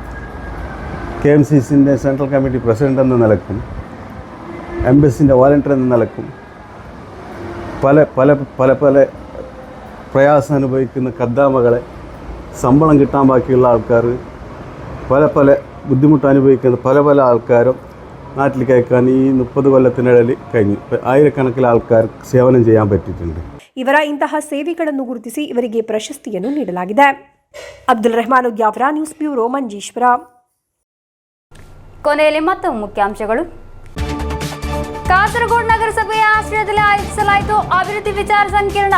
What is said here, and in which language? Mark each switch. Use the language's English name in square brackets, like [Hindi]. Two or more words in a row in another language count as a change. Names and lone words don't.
[Malayalam] KMCCൻ്റെ സെൻട്രൽ കമ്മിറ്റി പ്രസിഡൻ്റ് എന്ന നിലക്കും എംബസിൻ്റെ വോളണ്ടിയർ എന്ന നിലക്കും പല പല പല പല പ്രയാസം അനുഭവിക്കുന്ന ഖദ്ദാമകളെ ശമ്പളം കിട്ടാൻ ബാക്കിയുള്ള ആൾക്കാർ, പല പല ബുദ്ധിമുട്ട് അനുഭവിക്കുന്ന പല പല ആൾക്കാരും നാട്ടിലേക്ക് അയക്കാൻ ഈ 30 കൊല്ലത്തിനിടയിൽ കഴിഞ്ഞു. ആയിരക്കണക്കിന് ആൾക്കാർ സേവനം ചെയ്യാൻ പറ്റിയിട്ടുണ്ട്. [Kannada] ಇವರ ಇಂತಹ ಸೇವೆಗಳನ್ನು ಗುರುತಿಸಿ ಇವರಿಗೆ ಪ್ರಶಸ್ತಿಯನ್ನು ನೀಡಲಾಗಿದೆ. ಅಬ್ದುಲ್ ರೆಹಮಾನ್ ಉದ್ಯಾವರ, ನ್ಯೂಸ್ ಬ್ಯೂರೋ, ಮಂಜೇಶ್ವರ. ಕೊನೆಯಲ್ಲಿ ಮತ್ತೊಮ್ಮೆ ಮುಖ್ಯಾಂಶಗಳು. ಕಾಸರಗೋಡು ನಗರಸಭೆಯ ಆಶ್ರಯದಲ್ಲಿ ಆಯೋಜಿಸಲಾಯಿತು ಅಭಿವೃದ್ಧಿ ವಿಚಾರ ಸಂಕಿರಣ.